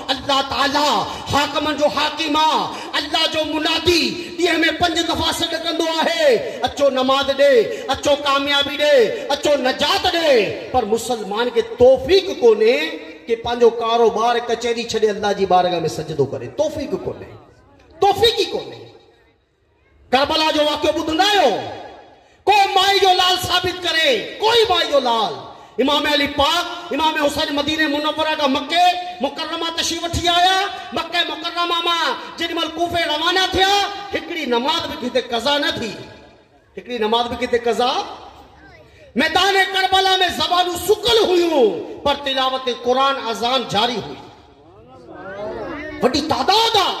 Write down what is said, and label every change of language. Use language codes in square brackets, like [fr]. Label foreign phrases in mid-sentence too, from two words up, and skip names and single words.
[sd] अल्लाह ताला हाकिमनि जो हाकिम आहे। अल्लाह जो मुनादी ॾींहं में 5 दफ़ा सॾु कंदो आहे, अचो नमाज़ ॾे, अचो कामयाबी ॾे, अचो नजात ॾे। पर मुसलमान खे तौफ़ीक़ कोन्हे कि पंहिंजो कारोबार कचहरी छॾे अल्लाह जी बारगाह में सजदो करे। तौफ़ीक़ कोन्हे, तौफ़ीक़ ई कोन्हे। करबला जो वाक़ियो ॿुधंदा आहियो? को माई जो लाल साबित करे, कोई माई जो लाल। इमाम अली पाक, इमाम हुसैन मदीने मुनव्वरा का मक्के मुकर्रमा तशरीफ वठी आया। मक्के मुकर्रमा मां जेॾीमहिल कूफे रवाना थिया, हिकिड़ी नमाज बि किथे कज़ा न थी। हिकिड़ी नमाज बि किथे कज़ा। मैदान करबला में ज़बानूं सुकल हुयूं, पर तिलावत कुरान अज़ान जारी हुई। वॾी तादाद आहे।